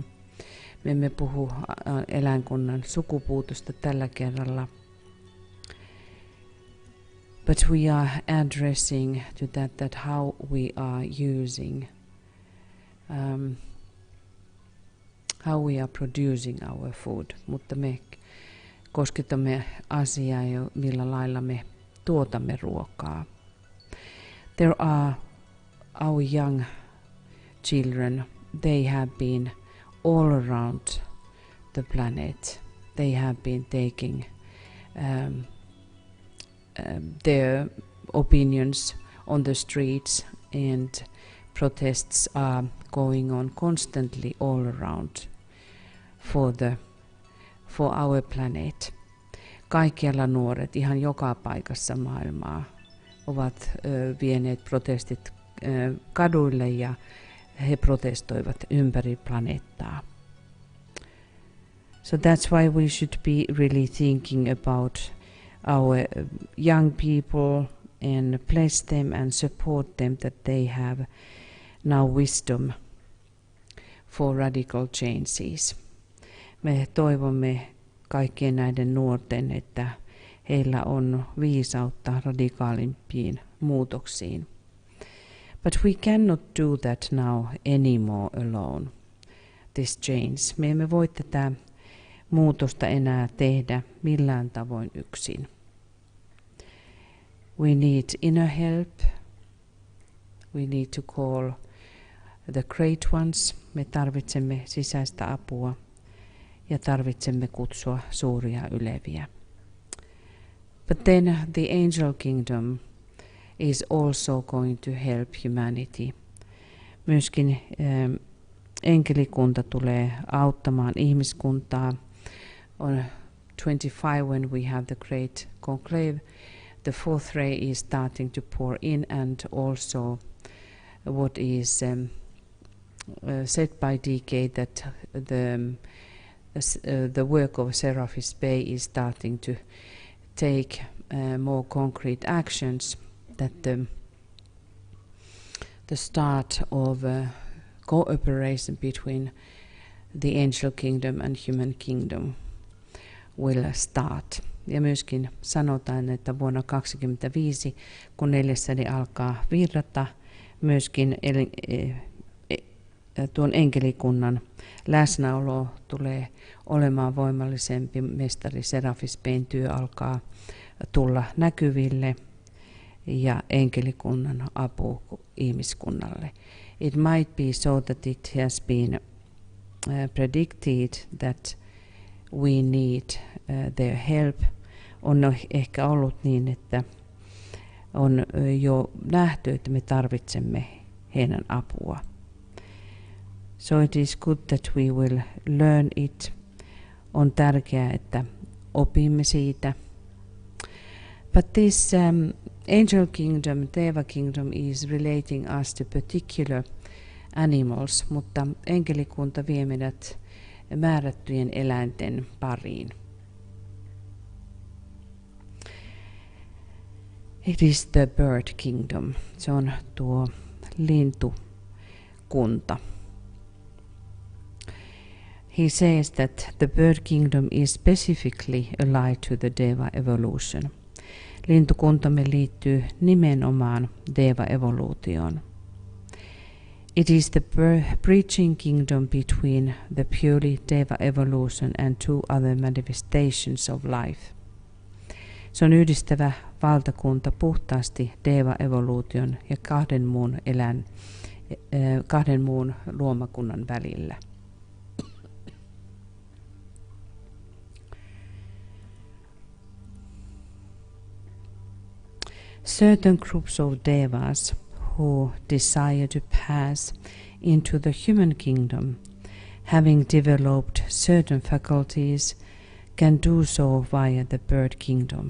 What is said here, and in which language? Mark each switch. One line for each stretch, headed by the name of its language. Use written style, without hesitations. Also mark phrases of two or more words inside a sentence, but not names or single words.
Finnish: Me emme puhu eläinkunnan sukupuutosta tällä kerralla.
English: But we are addressing to that how we are using, how we are producing our food.
Finnish: Mutta me kosketamme asiaa jo, millä lailla me tuotamme ruokaa.
English: There are our young children. They have been all around the planet. They have been taking their opinions on the streets, and protests are going on constantly all around for our planet.
Finnish: kaikkialla nuoret ihan joka paikassa maailmaa ovat vieneet protestit kaduille ja he protestoivat ympäri planeettaa.
English: So that's why we should be really thinking about our young people and bless them and support them that they have now wisdom for radical changes.
Finnish: Me toivomme kaikkien näiden nuorten, että heillä on viisautta radikaalimpiin muutoksiin.
English: But we cannot do that now anymore alone, this change.
Finnish: Me emme voi tätä muutosta enää tehdä millään tavoin yksin.
English: We need inner help. We need to call the great ones.
Finnish: Me tarvitsemme sisäistä apua ja tarvitsemme kutsua suuria yleviä.
English: But then the angel kingdom is also going to help humanity.
Finnish: Myöskin enkelikunta tulee auttamaan ihmiskuntaa.
English: On 25 when we have the great conclave, the fourth ray is starting to pour in, and also what is said by DK that the work of Seraphis Bay is starting to take more concrete actions, that the start of cooperation between the angel kingdom and human kingdom will start.
Finnish: Ja myöskin sanotaan, että vuonna 2025, kun neljässäni alkaa virrata, myöskin tuon enkelikunnan läsnäolo tulee olemaan voimallisempi. Mestari Seraphis Bayn työ alkaa tulla näkyville ja enkelikunnan apu ihmiskunnalle.
English: It might be so that it has been predicted that we need their help.
Finnish: On ehkä ollut niin, että on jo nähty, että me tarvitsemme heidän apua.
English: So it is good that we will learn it.
Finnish: On tärkeää, että opimme siitä.
English: But this angel kingdom, Deva kingdom is relating us to particular animals,
Finnish: mutta enkelikunta vie meidät määrättyjen eläinten pariin.
English: It is the bird kingdom.
Finnish: Se on tuo lintukunta.
English: He says that the bird kingdom is specifically allied to the Deva evolution.
Finnish: Lintukuntamme liittyy nimenomaan Deva-evoluutioon.
English: It is the bridging kingdom between the purely Deva evolution and two other manifestations of life.
Finnish: Se on yhdistävä valtakunta puhtaasti Deva-evoluution ja kahden muun luomakunnan välillä.
English: Certain groups of Devas who desire to pass into the human kingdom, having developed certain faculties, can do so via the bird kingdom.